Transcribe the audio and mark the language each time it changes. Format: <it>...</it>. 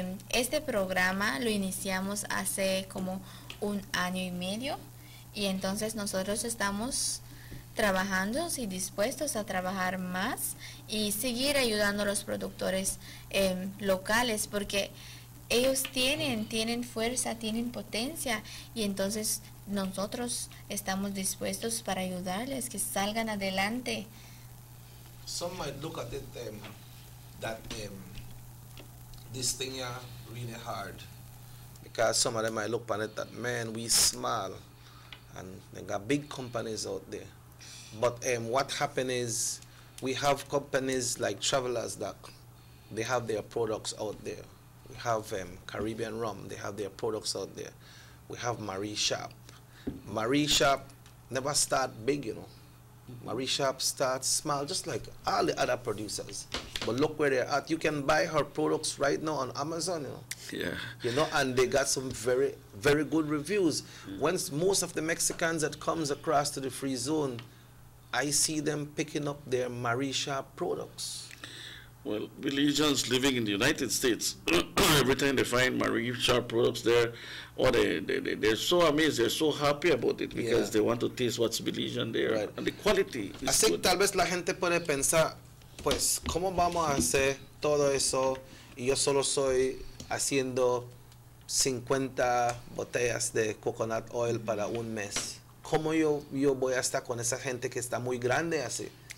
<es>Este programa lo iniciamos hace como 1 año y medio, y entonces nosotros estamos trabajando y dispuestos a trabajar más y seguir ayudando a los productores locales, porque ellos tienen fuerza, tienen potencia, y entonces nosotros estamos dispuestos para ayudarles que salgan adelante.</es> <en>Some might look at it that this thing here really hard. Because some of them might look on it that, man, we small. And they got big companies out there. But what happened is, we have companies like Travelers Dock. They have their products out there. We have Caribbean Rum. They have their products out there. We have Marie Shop. Marie Shop never start big, you know. Marie Shop starts small, just like all the other producers. But look where they're at. You can buy her products right now on Amazon, you know. Yeah. You know, and they got some very, very good reviews. Once most of the Mexicans that comes across to the free zone, I see them picking up their Marie Shop products. Well, Belizeans living in the United States, every time they find Marie Shop products there, they're so amazed, they're so happy about it because they want to taste what's Belizean there. Right. And the quality is</en> <es>Así</es> <en>good.</en> <es>Tal vez la gente puede pensar, pues, ¿cómo vamos a hacer todo eso? Y yo solo soy haciendo 50 botellas de coconut oil para un mes. ¿Cómo yo voy a estar con esa gente que está muy grande así?</es>